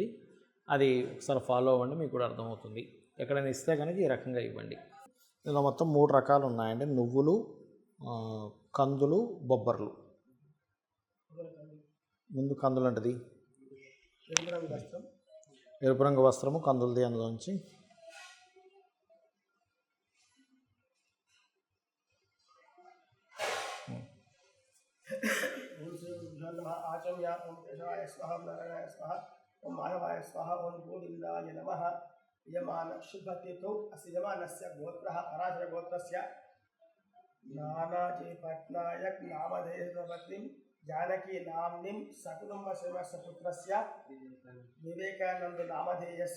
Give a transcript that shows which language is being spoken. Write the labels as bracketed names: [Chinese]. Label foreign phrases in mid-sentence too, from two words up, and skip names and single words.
[Telugu] అది ఒకసారి ఫాలో అవ్వండి, మీకు కూడా అర్థమవుతుంది. ఎక్కడైనా ఇస్తే కనుక ఈ రకంగా ఇవ్వండి. ఇందులో మొత్తం 3 రకాలు ఉన్నాయండి: నువ్వులు, కందులు, బొబ్బర్లు. ముందు కందులు అంటది ఎరుపు రంగు వస్త్రము, కందులది అందులోంచి. [Sanskrit] आचम्य ओम केशवाय स्वाहा, नारायणाय स्वाहा, ओम माधवाय स्वाहा, ओम गोविंदाय नमः। यमान शुभतीर्थौ अस्य यमानस्य गोत्रः पराशर गोत्रस्य नानाजी पट्नायक नामधेयपत्नीं जानकी नाम्नीं सकुटुम्बसेवस्य पुत्रस्य विवेकानंद नामधेयस्य